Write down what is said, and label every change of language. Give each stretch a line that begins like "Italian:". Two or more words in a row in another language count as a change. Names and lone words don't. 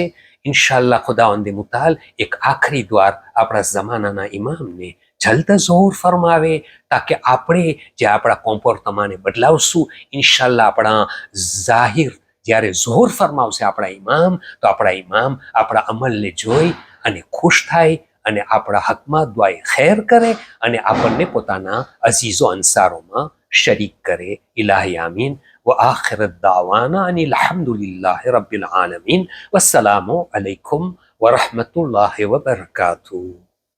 Gujarati: ઇન્શાઅલ્લાહ ખુદાવંદે મુતાલ એક આખરી દ્વાર આપણા જમાનાના ઇમામને જલ્દ ઝહૂર ફરમાવે તાકે આપણે જે આપણા કોમ્પોર્ટમાને બદલાવશું ઇન્શાઅલ્લાહ આપણા જાહિર જ્યારે ઝહૂર ફરમાવશે આપણા ઇમામ તો આપણા ઇમામ આપણા અમલને જોઈ અને ખુશ થાય અને આપણા હકમાં દુઆએ ખૈર કરે અને આપણને પોતાના અઝીઝો અંસારોમાં શરીક કરે.
Arabic: إلهي آمين. وآخر الدعوانا أن الحمد لله رب العالمين والسلام عليكم ورحمة الله وبركاته.